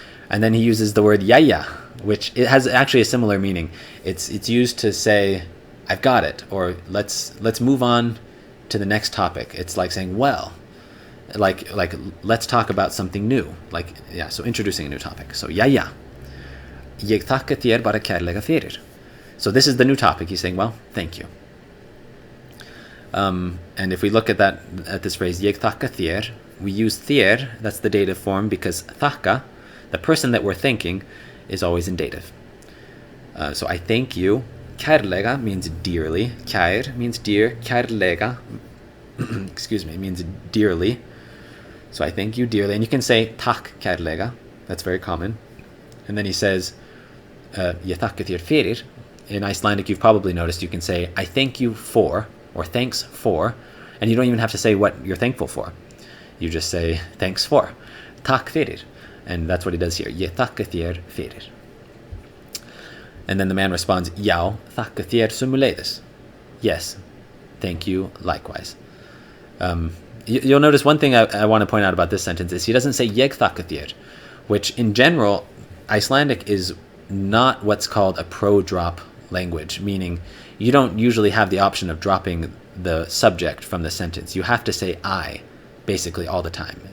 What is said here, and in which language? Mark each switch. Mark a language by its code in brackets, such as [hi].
[en] And then he uses the word yaya, which it has actually a similar meaning. It's used to say, I've got it, or let's move on to the next topic. It's like saying, well, like let's talk about something new. So introducing a new topic. So yaya. [is] Ég þakka þér bara kærlega fyrir. [en] So this is the new topic. He's saying, well, thank you. And if we look at this phrase, ég þakka þér, we use þér, that's the dative form, because þakka, the person that we're thanking, is always in dative. So I thank you. Kærlega means dearly. Kær means dear. Kærlega, means dearly. So I thank you dearly. And you can say takk kærlega. That's very common. And then he says, ég þakka þér fyrir. In Icelandic, you've probably noticed you can say, I thank you for, or thanks for, and you don't even have to say what you're thankful for. You just say, thanks for. Takk fyrir. And that's what he does here. [is] Ég þakka þér fyrir. [en] And then the man responds, já, þakka þér sömuleiðis. Yes, thank you likewise. You'll notice one thing I want to point out about this sentence is he doesn't say ég þakka þér, which in general, Icelandic is not what's called a pro-drop language, meaning you don't usually have the option of dropping the subject from the sentence. You have to say I, basically all the time.